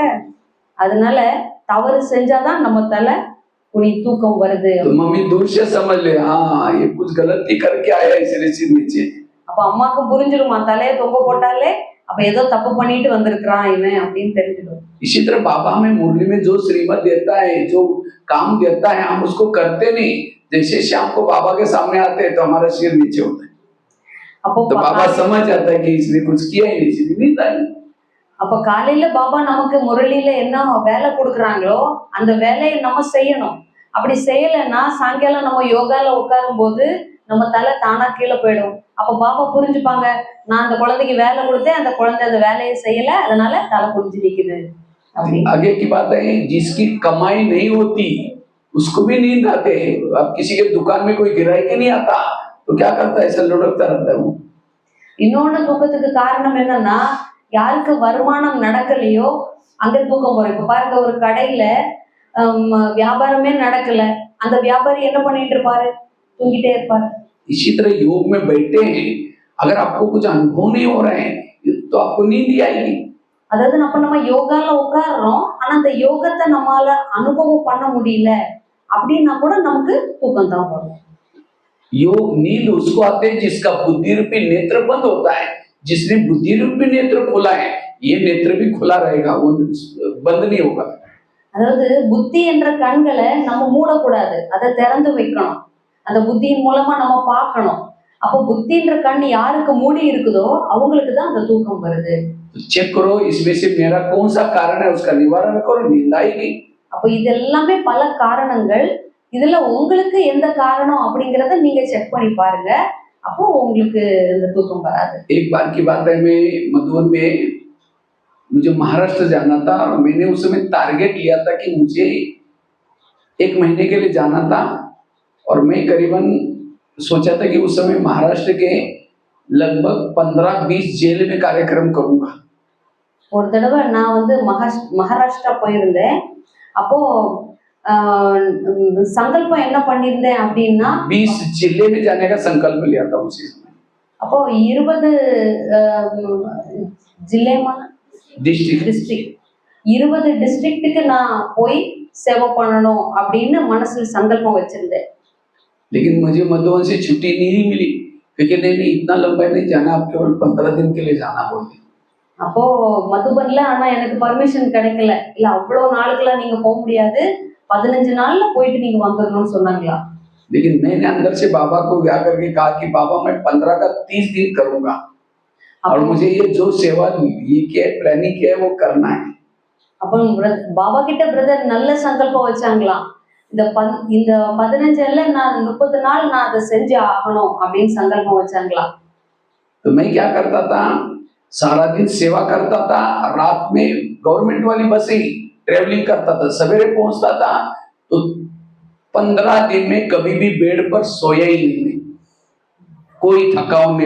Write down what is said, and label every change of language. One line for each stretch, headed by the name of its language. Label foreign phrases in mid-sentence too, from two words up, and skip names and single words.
Tamil: அதனால தவறு செஞ்சாதான் நம்ம தலை குனி தூக்கம் வருது.
Hindi: तो मम्मी दूर से समझ ले, हाँ ये कुछ गलती करके आया इसलिए सिर नीचे।
Tamil: அப்ப अम्माக்கு புரிஞ்சிருமா, தலையை தொங்க போட்டாலே அப்ப ஏதோ தப்பு பண்ணிட்டு வந்திருக்கிறான் இவன் அப்படின்னு தெரிஞ்சிடும்.
Hindi: इसी तरह बाबा हमें मुरली में जो श्रीमत देता है, जो काम देता है, हम उसको करते नहीं। जैसे शाम को बाबा के सामने आते हैं तो हमारा सिर नीचे होता है,
Tamil: அப்போ
Hindi: तो बाबा समझ जाता है कि इसने कुछ किया ही नहीं, इसलिए नींद आई।
Tamil: அப்ப காலையில பாபா நமக்கு முரளியில என்ன வேலை கொடுக்குறாங்களோ அந்த வேலையை நம்ம செய்யணும். அப்படி செய்யலைன்னா சாயங்காலம் நம்ம யோகால உட்காரும் போது நம்ம தலை தானா கீழே போயிடும். அப்ப பாபா புரிஞ்சுப்பாங்க, நான் அந்த குழந்தைக்கு வேலை கொடுத்தேன், அந்த குழந்தை அந்த வேலையை செய்யல, அதனால தலை குனிஞ்சு நிக்குது அப்படி.
Hindi: आगे की बात है, जिसकी कमाई नहीं होती उसको भी नींद आते है। अब किसी के दुकान में कोई गिराई के नहीं आता तो क्या करता है, ऐसा लुढ़कता रहता है वो।
Tamil: இன்னொன்னு தூக்கத்துக்கு காரணம் என்னன்னா, யாருக்கு வருமானம் நடக்கலையோ அங்க தூக்கம் வரும். இப்ப பாருங்க, ஒரு கடையில வியாபாரமே நடக்கல, அந்த வியாபாரி என்ன பண்ணிட்டு இருப்பாரு, தூங்கிட்டே இருப்பாரு.
Hindi: इसी तरह योग में बैठे हैं, अगर आपको कुछ अनुभव नहीं हो रहे हैं तो आपको नींद ही आएगी।
Tamil: அதாவது நம்ம யோகால உட்கார்றோம், ஆனா அந்த யோகத்தை நம்மால அனுபவம் பண்ண முடியல அப்படின்னா கூட நமக்கு தூக்கம் தான் வரும்.
Hindi: योग नींद उसको आते है जिसका बुद्धि रूपी नेत्र बंद होता है। जिसने बुद्धि रूपी नेत्र खोला है, ये नेत्र भी खुला रहेगा, वो बंद नहीं होगा।
Tamil: அதாவது புத்தி என்ற கண்களை நம்ம மூடக்கூடாது, அதை திறந்து வைக்கணும். அந்த புத்தியின் மூலமா நம்ம பார்க்கணும். அப்போ புத்தின்ற கண் யாருக்கு மூடி இருக்குதோ அவங்களுக்கு தான் அந்த தூக்கம் வருது.
Hindi: तो चेक करो इसमें से मेरा कौन सा कारण है, उसका निवारण करो, नींद आएगी।
Tamil: அப்போ இது எல்லாமே பல காரணங்கள், இதுல உங்களுக்கு எந்த காரணம் அப்படிங்கறத நீங்க செக் பண்ணி பாருங்க. அப்போ உங்களுக்கு இந்த தூக்கம் வராது.
Hindi: एक बार की बात है, मैं मधुबन में, मुझे महाराष्ट्र जाना था और मैंने उस समय टारगेट लिया था कि मुझे 1 महीने के लिए जाना था। और मैं करीबन सोचा था कि उस समय महाराष्ट्र के लगभग 15-20 जेल में कार्यक्रम करूंगा।
Tamil: ஒரு தடவை நான் வந்து மகாராஷ்டிரா போயிருந்தேன். அப்போ சங்கல்பம் என்ன பண்ணியிருந்தேன் அப்படின்னா,
Hindi: 20 जिले में जाने का संकल्प लिया था उसी समय।
Tamil: அப்போ 20 ஜில்லேமா डिस्ट्रिक्ट 20 டிஸ்ட்ரிக்ட்டுக்கு நான் போய் சேவை பண்ணணும் அப்படின்னு மனசுல சங்கல்பம் வச்சிருந்தேன்.
Hindi: लेकिन मुझे मधुबन से छुट्टी नहीं मिली, क्योंकि नहीं इतना लंबा नहीं जाना, आप केवल 15 दिन के लिए जाना बोलते।
Tamil: அப்போ மதுபன்ல ஆனா எனக்கு பர்மிஷன் கிடைக்கல. இல்ல அவ்வளவு நாளுக்குலாம் நீங்க போக முடியாது, 15 நாள்ல போயிட்டு நீங்க வந்துடணும்னு சொன்னாங்களா.
Hindi: लेकिन मैंने अंदर से बाबा को गा करके कहा कि बाबा मैं 15 का 30 दिन करूंगा और मुझे ये जो सेवा ये क्या प्लानिंग किया है वो करना है।
Tamil: அப்போ பாபா கிட்ட பிரதர் நல்ல சங்கல்பம் வச்சாங்களாம், இந்த 15ல நான் 30 நாள் நான் அதை செஞ்சு ஆகணும் அப்படின்னு சங்கல்பம் வச்சாங்களாம்.
Hindi: तो मैं क्या करता था, सारा दिन सेवा करता था, रात में गवर्नमेंट वाली बस ही ट्रेवलिंग करता था, सवेरे पहुंचता था। तो 15 दिन में कभी भी बेड पर सोया ही नहीं, कोई थकान नहीं।